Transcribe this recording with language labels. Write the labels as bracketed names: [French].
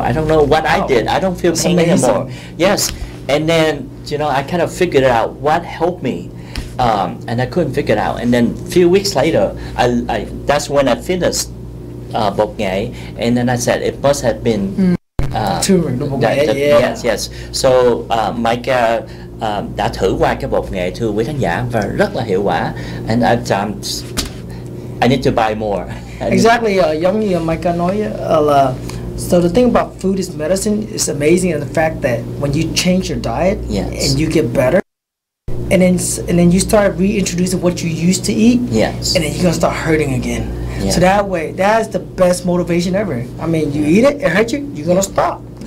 [English] I don't know what I did. I don't feel pain anymore. Yes. And then, you know, I kind of figured out what helped me, and I couldn't figure it out. And then a few weeks later, that's when I finished bột nghệ, and then I said it must have been turmeric. Yes. [Vietnamese] So Micah đã thử qua cái bột nghệ, thưa quý khán giả, và rất là hiệu quả. [English] And I need to buy more. [Vietnamese] Exactly, giống như Micah nói là. [English] So the thing about food is medicine is amazing, and the fact that when you change your diet and you get better, and then you start reintroducing what you used to eat, and then you're gonna start hurting again. So that way, that's the best motivation ever. I mean, you eat it hurts you, you're gonna stop.